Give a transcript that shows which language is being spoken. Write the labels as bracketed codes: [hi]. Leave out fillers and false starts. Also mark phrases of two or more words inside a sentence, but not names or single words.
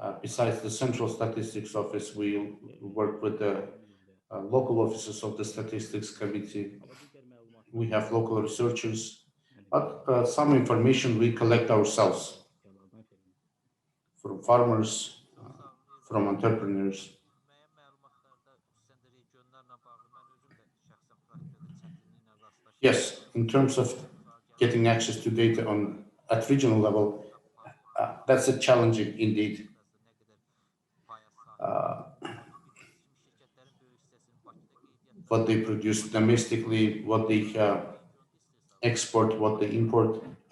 [en] Besides the Central Statistics Office, we work with the local offices of the Statistics Committee. We have local researchers, but some information we collect ourselves from farmers, from entrepreneurs. [az] Müəyyən məlumatlarda xüsusən də regionlarla bağlı mən özüm də şəxsən praktikada çətinliklə rastlaşdım. [en] Yes, in terms of getting access to data at regional level, that's a challenging indeed. What they produce domestically, what they export, what they import.